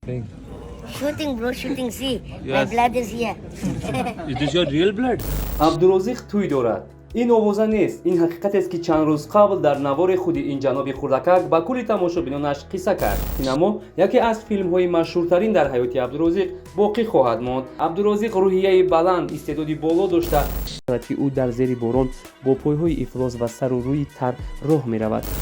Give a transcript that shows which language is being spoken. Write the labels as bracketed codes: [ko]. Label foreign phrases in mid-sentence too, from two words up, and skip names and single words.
[en] Thing. Shooting, bro, shooting. See, my Yes. blood is here. Is this your real blood? [tg] абдурозиқ тӯй дорад. ин овоза нест, ин ҳақиқатест ки чанд рӯз қабл дар навори худи ин ҷаноби хурдакак ба кулли тамошобинонаш қисса кард. ин аммо яке аз филмҳои машҳуртарин дар ҳаёти абдурозиқ боқӣ хоҳад монд. абдурозиқ рӯҳияи баланд, истеъдоди боло дошта ки ӯ дар зери борон бо пойҳои ифлос ва сару рӯи тар роҳ меравад.